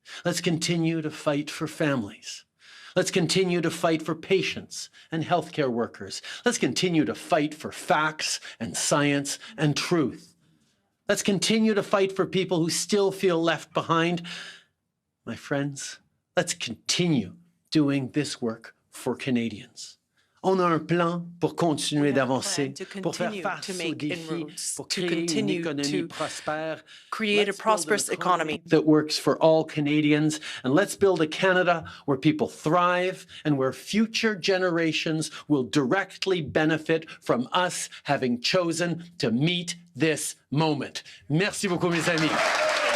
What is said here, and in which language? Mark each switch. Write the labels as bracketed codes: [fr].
[en] Let's continue to fight for families. Let's continue to fight for patients and healthcare workers. Let's continue to fight for facts and science and truth. Let's continue to fight for people who still feel left behind. My friends, let's continue doing this work for Canadians. [fr] On a un plan pour continuer d'avancer, pour faire face aux défis, pour créer une économie prospère. [en] Create a prosperous economy that works for all Canadians, and let's build a Canada where people thrive and where future generations will directly benefit from us having chosen to meet this moment. [fr] Merci beaucoup, mes amis.